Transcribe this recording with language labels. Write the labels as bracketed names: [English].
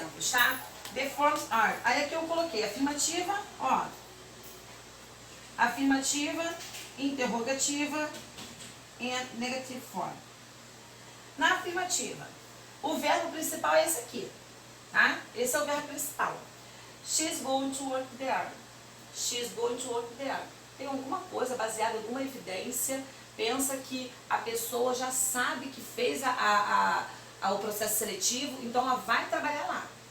[Portuguese] Tá? [English] The forms are. [Portuguese] Aí aqui eu coloquei afirmativa, ó. Afirmativa, interrogativa e negative form. Na afirmativa, o verbo principal é esse aqui, tá? Esse é o verbo principal. [English] She's going to work there. She's going to work there. [Portuguese] Tem alguma coisa baseada em alguma evidência. Pensa que a pessoa já sabe que fez o processo seletivo, então ela vai trabalhar lá.